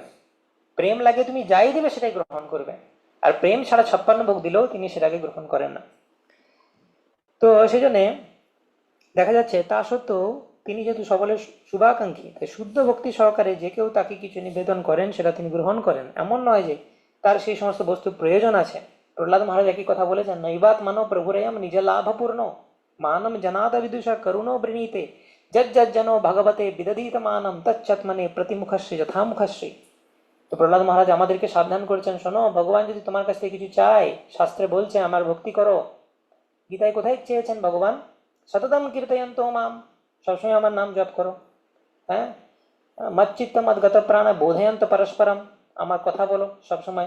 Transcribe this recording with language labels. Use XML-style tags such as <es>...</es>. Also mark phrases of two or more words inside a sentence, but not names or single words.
<bn>প্রেম লাগে তুমি যাই দিবে সেটাই গ্রহণ করবে, আর প্রেম ছাড়া 56 ভোগ দিলেও তিনি সেটাকে গ্রহণ করেন না। তো সেই জন্যে দেখা যাচ্ছে তা সত্ত্বেও তিনি যেহেতু সকলের শুভাকাঙ্ক্ষী, তাই শুদ্ধ ভক্তি সহকারে যে কেউ তাকে কিছু নিবেদন করেন সেটা তিনি গ্রহণ করেন। এমন নয় যে তার সেই সমস্ত বস্তুর প্রয়োজন আছে। প্রহ্লাদ মহারাজ একই কথা বলেছেন,</bn> <sa>নৈবাত মানো প্রভুরেয়ম নিজ লাভপূর্ণ মানম জনাদ বিদুষা করুণো বৃণীতে যজ্জনো ভগবতে বিদধীত মানম তচ্ছৎমনে প্রতিমুখশ্রী যথামুখশ্রী।</sa> <bn>তো প্রহ্লাদ মহারাজ আমাদেরকে সাবধান করেছেন, শোনো ভগবান যদি তোমার কাছ থেকে কিছু চায়, শাস্ত্রে বলছে আমার ভক্তি করো। গীতায় কোথায় চেয়েছেন ভগবান,</bn> <sa>সততম কীর্তয়ন্ত মাম,</sa> <bn>সবসময় আমার নাম জপ করো। হ্যাঁ,</bn> <sa>মচ্চিত্ত মদ্গত প্রাণ বোধয়ন্ত পরস্পরম,</sa> <bn>আমার কথা বলো সবসময়।</bn>